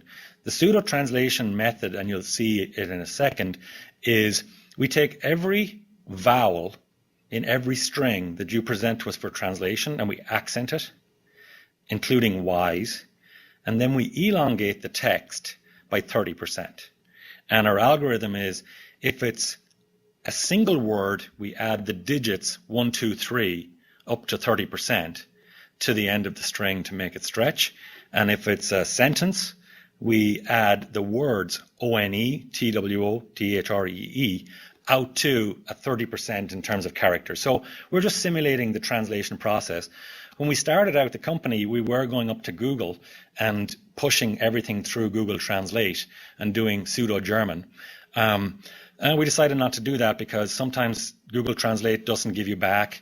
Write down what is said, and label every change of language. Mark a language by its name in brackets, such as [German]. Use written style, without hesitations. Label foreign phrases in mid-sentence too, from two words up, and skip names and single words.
[English] The pseudo translation method, and you'll see it in a second, is we take every vowel in every string that you present to us for translation and we accent it, including Y's, and then we elongate the text by 30%. And our algorithm is, if it's a single word, we add the digits 1, 2, 3 up to 30% to the end of the string to make it stretch. And if it's a sentence, we add the words O-N-E, T-W-O, T-H-R-E-E out to a 30% in terms of characters. So we're just simulating the translation process. When we started out the company, we were going up to Google and pushing everything through Google Translate and doing pseudo-German. And we decided not to do that because sometimes Google Translate doesn't give you back.